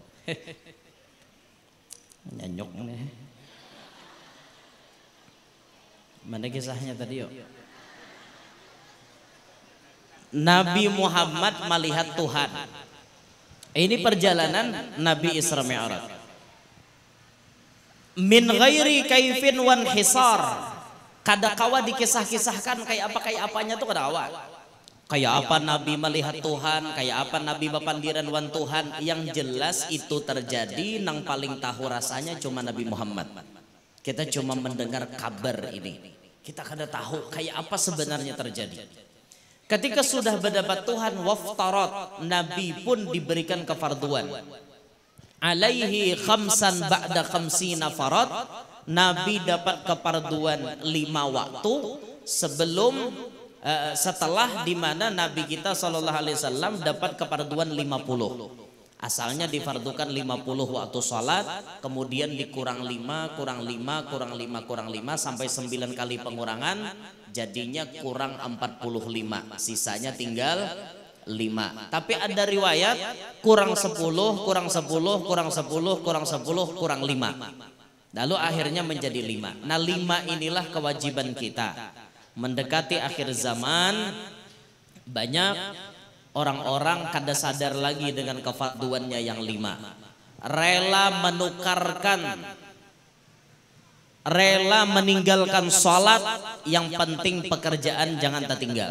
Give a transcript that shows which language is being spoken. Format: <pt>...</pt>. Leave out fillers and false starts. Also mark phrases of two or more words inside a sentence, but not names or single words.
<bjn>Nyanyok nih. Mana kisahnya tadi yuk? Nabi Muhammad melihat Tuhan. Ini perjalanan Nabi Isra Mi'raj.</bjn> <ar>من غير كيف وانحصار.</ar> <bjn>Kada kawa dikisah-kisahkan kayak apanya tuh kada kawa. Kayak apa Nabi melihat Tuhan, kayak apa Nabi bapandiran wan Tuhan. Yang jelas itu terjadi, nang paling tahu rasanya cuma Nabi Muhammad. Kita cuma mendengar kabar ini. Kita kada tahu kayak apa sebenarnya terjadi. Ketika sudah berdapat Tuhan, waftarat, Nabi pun diberikan kefarduan.</bjn> <ar>عليه خمسا بعد خمسين فرض.</ar> <bjn>Nabi dapat kefarduan 5 waktu sebelum setelah dimana Nabi kita SAW dapat kefarduan 50. Asalnya difardukan 50 waktu sholat, kemudian dikurang 5, kurang 5, kurang 5, kurang 5 sampai 9 kali pengurangan, jadinya kurang 45. Sisanya tinggal 5. Tapi ada riwayat kurang 10, kurang 10, kurang 10, kurang 10, kurang 5. Lalu akhirnya menjadi 5. Nah 5 inilah kewajiban kita. Mendekati akhir zaman, banyak orang-orang kada sadar lagi dengan kefarduannya yang 5. Rela meninggalkan sholat, yang penting pekerjaan jangan tertinggal.</bjn>